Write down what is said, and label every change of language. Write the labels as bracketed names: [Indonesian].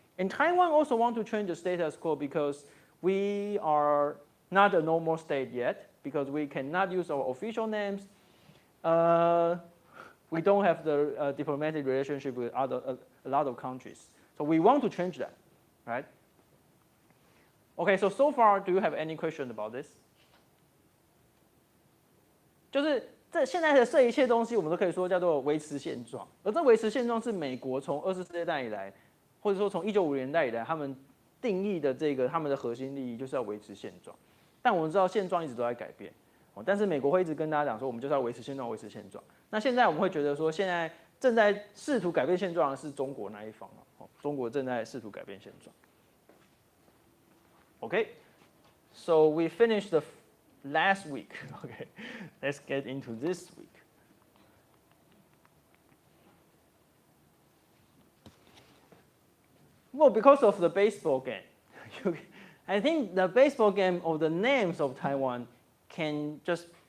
[English] And Taiwan also want to change the status quo because we are not a normal state yet because we cannot use our official names. We don't have the diplomatic relationship with a lot of countries. So we want to change that, right? Okay, so far, do you have any question about this? [Chinese] 就是这现在的这一切东西，我们都可以说叫做维持现状。而这维持现状是美国从20世纪代以来，或者说从1950年代以来，他们定义的这个他们的核心利益就是要维持现状。但我们知道现状一直都在改变，但是美国会一直跟大家讲说，我们就是要维持现状，维持现状。那现在我们会觉得说，现在正在试图改变现状的是中国那一方，中国正在试图改变现状。 [English] Okay, so we finished the last week. Okay, let's get into this week. Well, because of the baseball game, I think the baseball game or the names of Taiwan can just